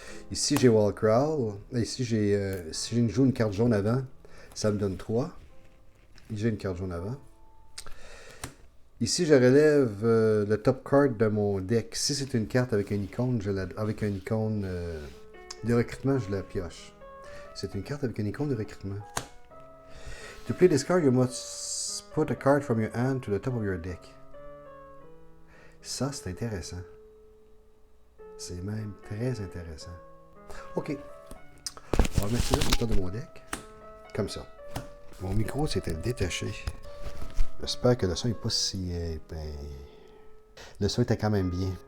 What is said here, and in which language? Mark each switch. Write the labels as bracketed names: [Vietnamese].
[French] Ici, j'ai Wallcrawl. Ici, si je joue une carte jaune avant, ça me donne 3. J'ai une carte jaune avant. Ici, je relève le top card de mon deck. Si c'est une carte avec une icône, avec une icône de recrutement, je la pioche. C'est une carte avec une icône de recrutement. [English] To play this card, you must put a card from your hand to the top of your deck. [French] Ça, c'est intéressant. C'est même très intéressant. OK. On va mettre ça sur le top de mon deck. Comme ça. Mon micro s'était détaché. J'espère que le son n'est pas si... le son était quand même bien.